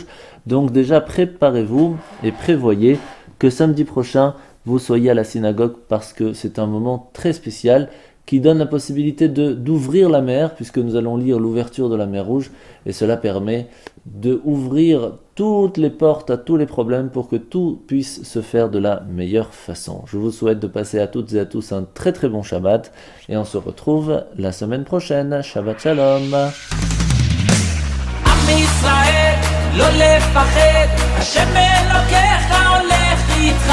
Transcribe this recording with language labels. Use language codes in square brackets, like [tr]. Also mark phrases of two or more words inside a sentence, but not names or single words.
[fr] Donc déjà préparez-vous et prévoyez que samedi prochain vous soyez à la synagogue parce que c'est un moment très spécial qui donne la possibilité d'ouvrir la mer, puisque nous allons lire l'ouverture de la mer Rouge, et cela permet d'ouvrir toutes les portes à tous les problèmes pour que tout puisse se faire de la meilleure façon. Je vous souhaite de passer à toutes et à tous un très très bon Shabbat, et on se retrouve la semaine prochaine. [he] שבת שלום. עם ישראל, לא לפחד, השם אלוקיך הולך איתך.